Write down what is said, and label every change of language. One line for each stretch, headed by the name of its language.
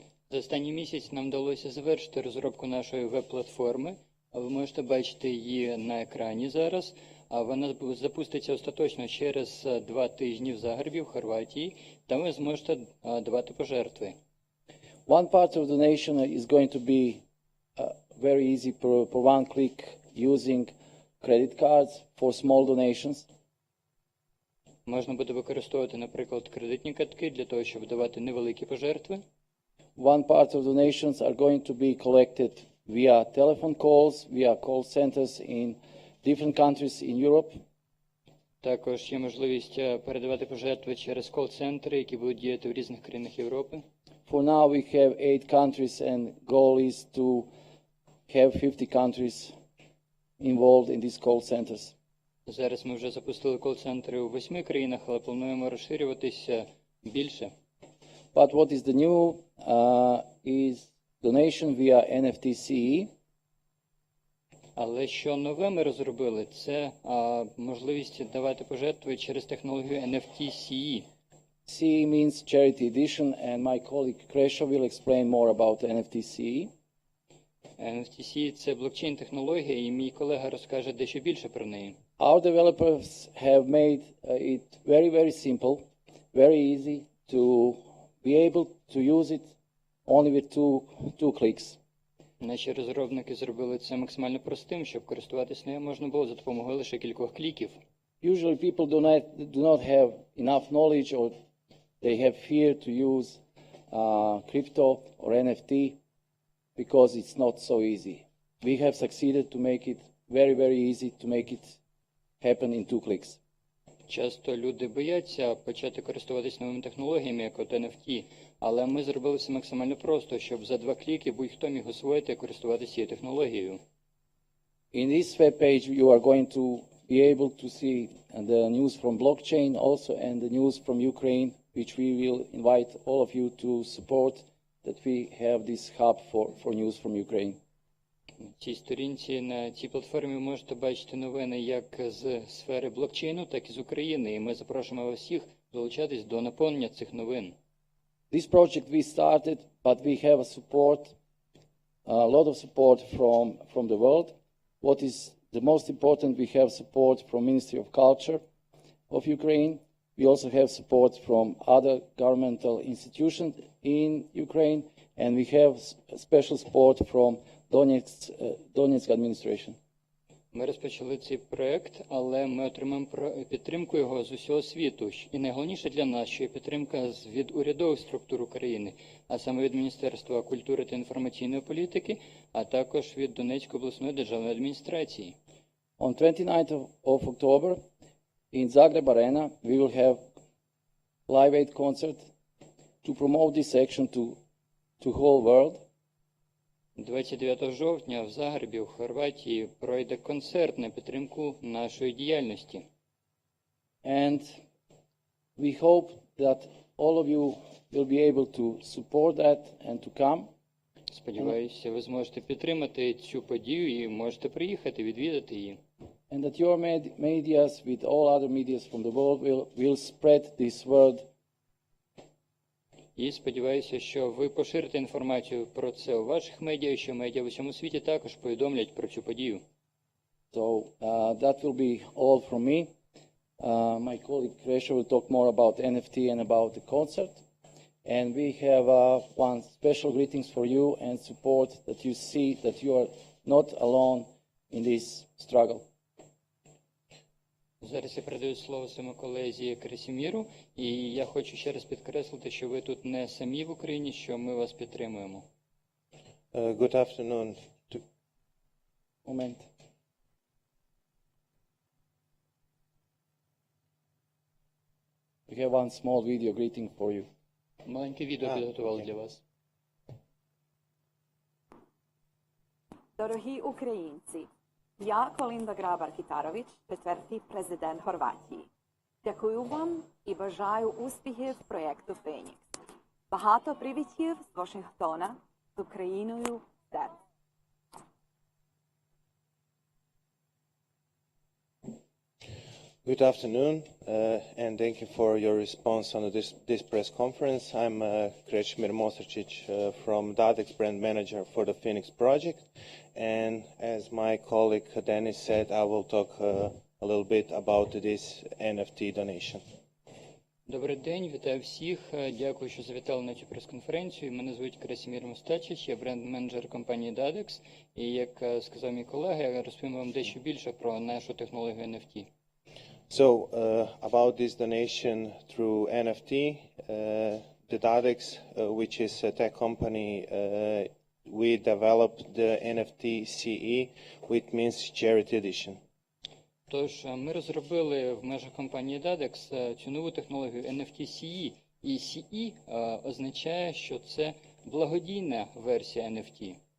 Ukrainian: За останній місяць нам вдалося завершити розробку нашої веб-платформи. Ви можете бачити її на екрані зараз. Вона запуститься остаточно через 2 тижні в Загребі, в Хорватії, та ви зможете давати пожертви.
English: One part of donation is going to be very easy for one click using credit cards for small donations.
Ukrainian: Можна буде використовувати, наприклад, кредитні картки для того, щоб давати невеликі пожертви.
English: One part of donations are going to be collected via telephone calls, via call centers in different countries in Europe.
Ukrainian: Також є можливість передавати пожертви через кол-центри, які будуть діяти в різних країнах Європи.
English: For now we have 8 countries and goal is to have 50 countries involved in these call centers.
Ukrainian: Зараз ми вже запустили кол-центри у 8 країнах, але плануємо розширюватися більше.
English: But what is the new is donation via NFT-CE.
Ukrainian: Але що нове ми розробили, це можливість давати пожертви через технологію NFT-CE.
English: CE means charity edition, and my colleague Kresha will explain more about NFT-CE.
Ukrainian: NFT-CE – це блокчейн-технологія, і мій колега розкаже дещо більше про неї.
English: Our developers have made it very, very simple, very easy to be able to use it only with two clicks.
Ukrainian: Наші розробники зробили це максимально простим, щоб користуватися нею можна було за допомогою лише кількох кліків.
English: Usually people do not have enough knowledge, or they have fear to use crypto or NFT because it's not so easy. We have succeeded to make it very, very easy to make it happen in 2 clicks.
Ukrainian: Часто люди бояться почати користуватися новими технологіями, як от NFT, але ми зробили все максимально просто, щоб за 2 кліки будь-хто міг освоїти і користуватися цією технологією.
English: In this web page you are going to be able to see the news from blockchain also and the news from Ukraine, which we will invite all of you to support, that we have this hub for news from Ukraine.
Ukrainian: На цій сторінці, на цій платформі ви можете бачити новини як з сфери блокчейну, так і з України. І ми запрошуємо вас всіх долучатись до наповнення цих новин.
English: This project we started, but we have a support a lot of support from the world. What is the most important, we have support from Ministry of Culture of Ukraine. We also have support from other governmental institutions in Ukraine, and we have special support from Donetsk administration.
Ukrainian: Ми розпочали цей проєкт, але ми отримаємо підтримку його з усього світу. І найголовніше для нас, що є підтримка від урядових структур України, а саме від Міністерства культури та інформаційної політики, а також від Донецької обласної державної адміністрації.
English: On 29th of October, in Zagreb Arena, we will have Live Aid concert to promote this action to whole world.
Ukrainian: 29 жовтня в Загребі, у Хорватії, пройде концерт на підтримку нашої діяльності.
English: And we hope that all of you will be able to support that and to come.
Ukrainian: Сподіваюся, ви зможете підтримати цю подію і можете приїхати, відвідати її.
English: And that your medias with all other medias from the world will spread this word.
Ukrainian: І сподіваюся, що ви поширите інформацію про це у ваших медіа, і що медіа в усьому світі також повідомлять про цю подію.
English: So that will be all from me. My colleague Kresha will talk more about NFT and about the concert. And we have one special greetings for you and support that you see that you are not alone in this struggle.
Ukrainian: Зараз я передаю слово своєму колезі Кресіміру, і я хочу ще раз підкреслити, що ви тут не самі в Україні, що ми вас підтримуємо.
English: Good afternoon. Moment. We have one small video greeting for you.
Ukrainian: Маленьке відео підготували для вас. Дорогі українці, я Колінда Грабар-Кітарович, четвертий президент Хорватії. Дякую вам і бажаю успіхів проєкту «Фенікс». Багато привітів з Вашингтона, з Україною серце.
English: Good afternoon, and thank you for your response on this press conference. I'm Krešimir Mostarčich from DADEX, brand-menedžer for the Phoenix project. And as my colleague Denis said, I will talk a little bit about this NFT donation.
Ukrainian: Добрий день, вітаю всіх. Дякую, що завітали на цю прес-конференцію. Мене звуть Кресімір Мостарчич, я бренд-менеджер компанії DADEX. І, як сказав мій колега, я розповім вам дещо більше про нашу технологію NFT.
English: So, about this donation through NFT, the DADEX, which is a tech company, we developed the NFT CE, which means Charity Edition.
Ukrainian: Тож, ми розробили в межах компанії DADEX цю нову технологію NFT CE. І CE означає, що це благодійна версія NFT.